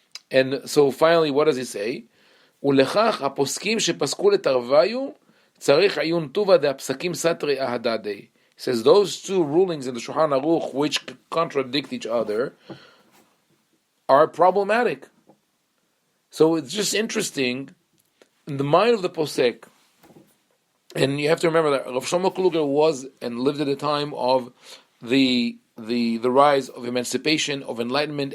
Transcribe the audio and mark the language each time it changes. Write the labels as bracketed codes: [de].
[en] And so finally, what does he say? [he] ולכך הפוסקים שפסקו לתרוויו צריך עיון טובה דהפסקים סתרי אהדדי. [en] He says those two rulings in the shulchan-aruch which contradict each other are problematic. So it's just interesting in the mind of the posek. And you have to remember that Rav Shlomo Kluger was and lived at a time of the rise of emancipation, of enlightenment.